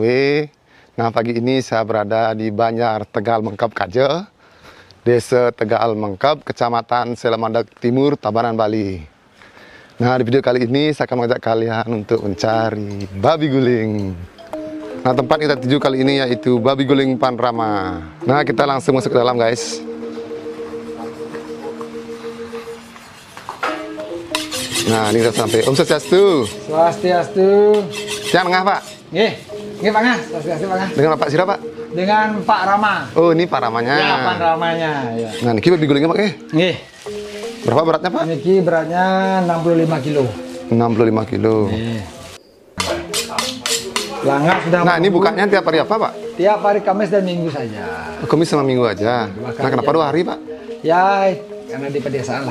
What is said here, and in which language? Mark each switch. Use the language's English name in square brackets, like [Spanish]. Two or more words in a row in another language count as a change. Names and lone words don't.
[Indonesian] Nah, pagi ini saya berada di Banjar Tegal Mengkep Kaje, Desa Tegal Mengkep, Kecamatan Selamandak Timur, Tabanan, Bali. Nah, di video kali ini saya akan mengajak kalian untuk mencari babi guling. Nah, tempat kita tuju kali ini yaitu Babi Guling Panorama. Nah, kita langsung masuk ke dalam guys. Nah, ini sudah sampai. [Balinese] Om Swastiastu. [Indonesian] Swastiastu. Siang Nengah, Pak. Nggih. Nggih, Pak Ngas. Swastiastu, Pak Ngas. Dengan Pak siapa, Pak? Dengan Pak Rama. Oh, ini Pak Ramanya. Ya, Pak Ramanya, ya. Nah, niki babi gulingnya, Pak. Nggih. Berapa beratnya, Pak? Niki beratnya 65 kilo. 65 kilo. Pelanggan sudah. Nah, ini bukanya tiap hari apa, Pak? Tiap hari Kamis dan Minggu saja. Kamis sama Minggu aja. Nah, kenapa 2 hari, Pak? Ya, karena di pedesaan lah.